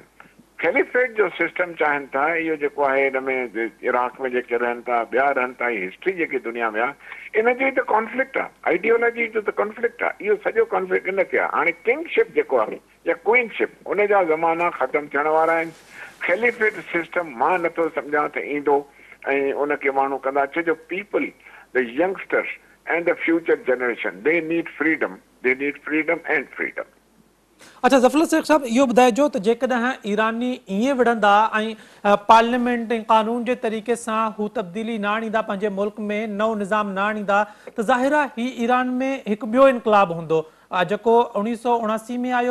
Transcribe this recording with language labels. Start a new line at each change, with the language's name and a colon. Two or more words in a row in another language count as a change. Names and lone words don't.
Sindhi: ख़लीफ़ेट जो सिस्टम चाहिनि था। इहो जेको आहे हिन में इराक में जेके रहनि था, ॿिया रहनि था, हीअ हिस्ट्री जेकी दुनिया में आहे इन जी त कॉन्फ्लिक्ट आहे, आइडियोलॉजी जो त कॉन्फ्लिक्ट आहे। इहो सॼो कॉन्फ्लिक्ट इन ते आहे। हाणे किंगशिप जेको आहे या क्वीनशिप, उन जा ज़माना ख़तमु थियण वारा आहिनि।
English: caliphate system
Sindhi: मां नथो सम्झां त ईंदो ऐं उनखे माण्हू कंदा।
English: छो people, the youngsters and the future generation, they need freedom and freedom.
Sindhi: अच्छा ज़फ़रुल्ला शेख साहब, इहो ॿुधाइजो त जेकॾहिं ईरानी ईअं विढ़ंदा ऐं पार्लियामेंट ऐं कानून जे तरीक़े सां हू तब्दीली न आणींदा, पंहिंजे मुल्क में नओं निज़ाम न आणींदा, त ज़ाहिर आहे हीउ ईरान में हिकु ॿियो इनक़लाब हूंदो जेको 1979 में आयो।